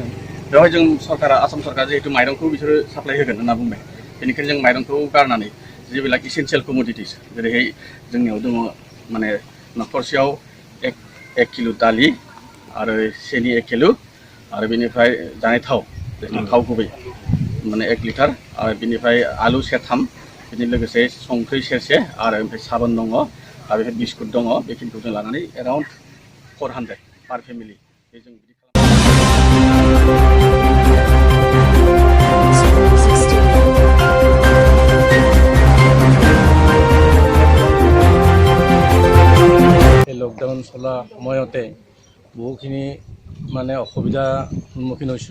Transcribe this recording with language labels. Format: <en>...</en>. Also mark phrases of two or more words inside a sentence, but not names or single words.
<brx>बेवहाय जों सरकारा आसाम सरकारा जिहेतु माइरंखौ बिसोरो साप्लाय होगोन होनना बुंबाय, बेनिखायनो जों माइरंखौ गारनानै जिবিলাক</brx> <en>essential commodities</en> <brx>जेरैहाय जोंनियाव दङ माने न'खरसेयाव 1 किल' दालि आरो सेनि 1 किल' आरो बेनिफ्राय जानाय थाव गुबै माने 1 लिटार आरो बेनिफ्राय आलु सेरथाम, बिनि लोगोसे संख्रि सेरसे आरो ओमफ्राय साबोन दङ आरो बेनिफ्राय बिस्कुट दङ। बेखिनिखौ जों लानानै</brx> <en>around 400 per family</en> <brx>बे जों बिदि</brx> <as>লকডাউন চলা সময়তে বহুখিনি মানে অসুবিধাৰ সন্মুখীন হৈছোঁ।</as>